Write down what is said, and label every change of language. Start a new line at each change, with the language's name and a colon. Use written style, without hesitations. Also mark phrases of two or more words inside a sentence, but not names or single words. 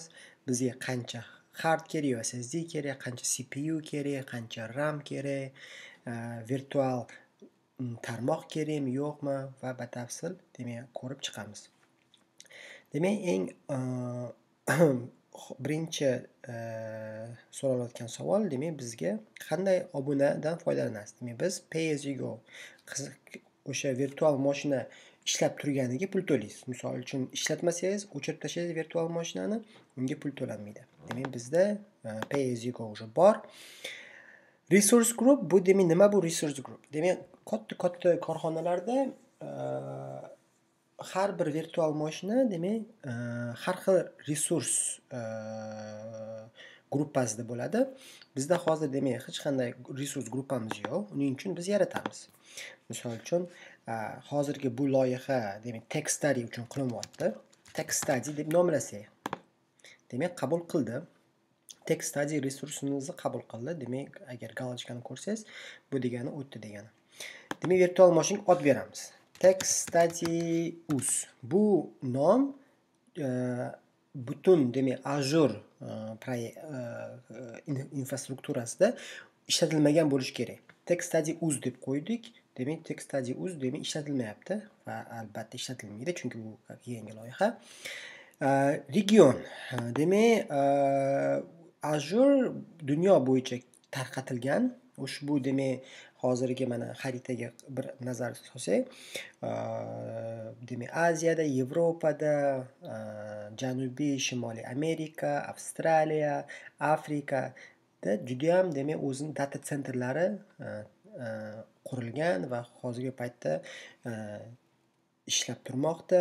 Uzbek: Bizga qancha hard kerak, SSD kerak, qancha CPU kerak, qancha RAM kerak, virtual tarmoq kerakmi, yo'qmi va batafsil demak ko'rib chiqamiz. Demak, eng birinchi so'ralayotgan savol demak bizga qanday obunadan foydalanasiz? Demak, biz
English: pay as you go
Uzbek: o'sha virtual mashina ishlab turganiga pul to'laysiz. Misol uchun ishlatmasangiz, o'chirib tashlaysiz virtual mashinani, unga pul to'lanmaydi. Demak, bizda
English: pay as you go
Uzbek: bor.
English: Resource group
Uzbek: bu demak nima bu
English: resource group?
Uzbek: Demak, katta korxonalarda har bir virtual mashina demak har xil resurs gruppasida bo'ladi. Bizda hozir demak hech qanday resurs gruppamiz yo'q. Uning uchun biz yaratamiz. Misol uchun hozirgi bu loyiha demak text study uchun qilinyapti. Text study deb nomlasak, demak qabul qildi. Text study resursimizni qabul qildi. Demak, agar galochkani ko'rsangiz, bu degani o'tdi degani. Demak, virtual mashinaga ad beramiz. Text study us. Bu nom butun demak Azure infrastrukturasida ishlatilmagan bo'lishi kerak. Text study us deb qo'ydik. Demak, text study us demak ishlatilmayapti va albatta ishlatilmaydi, chunki bu yangi loyiha. Region. Demak, Azure dunyo bo'yicha tarqatilgan. Ushbu demak hozirgi mana xaritaga bir nazar solsak, demak Aziyada, Yevropada, Janubiy Shimoliy Amerika, Avstraliya, Afrikada juda ham demak o'zining data sentrlari qurilgan va hozirgi paytda ishlab turmoqda.